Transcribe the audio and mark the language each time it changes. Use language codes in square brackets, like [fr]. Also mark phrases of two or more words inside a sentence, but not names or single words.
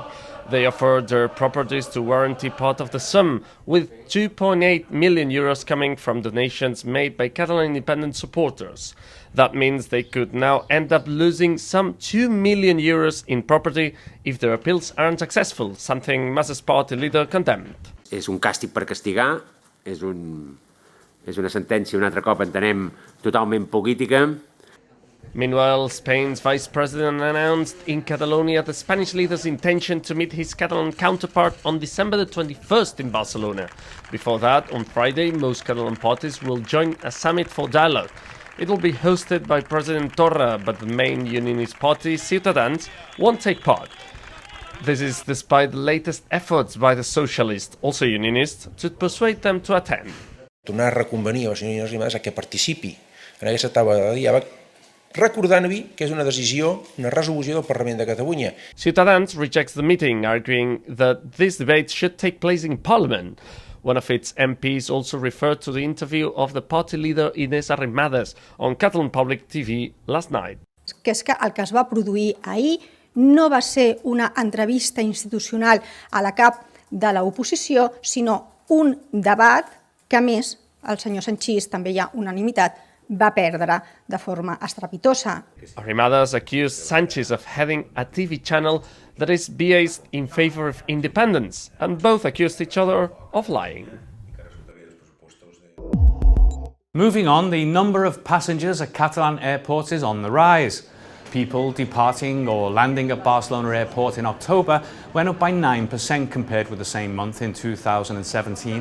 [en] They offered their properties to warranty part of the sum, with 2.8 million euros coming from donations made by Catalan independent supporters. That means they could now end up losing some 2 million euros in property if their appeals aren't successful, something Mas's party leader condemned. [ca] És un càstig per castigar, és una sentència, un altre cop entenem, totalment política. [en] Meanwhile, Spain's vice president announced in Catalonia the Spanish leader's intention to meet his Catalan counterpart on December the 21st in Barcelona. Before that, on Friday, most Catalan parties will join a summit for dialogue. It will be hosted by President Torra, but the main unionist party, Ciutadans, won't take part. This is despite the latest efforts by the socialists, also unionists, to persuade them to attend. [ca] Tornar a reconvenir a la senyora Arrimadas a que participi en aquesta taula de diàleg, recordant-li que és una decisió, una resolució del Parlament de Catalunya. [en] Ciutadans rejects the meeting, arguing that this debate should take place in Parliament. One of its MPs also referred to the interview of the party leader Inés Arrimadas on Catalan Public TV last night. [ca] Que és que el que es va produir ahir no va ser una entrevista institucional a la cap de l'oposició, sinó un debat que, a més, el senyor Sanchís, també hi ha unanimitat, va perdre de forma estrepitosa. [en] Arrimadas accused Sánchez of heading a TV channel that is biased in favor of independence, and both accused each other of lying. Moving on, the number of passengers at Catalan airports is on the rise. People departing or landing at Barcelona airport in October went up by 9% compared with the same month in 2017.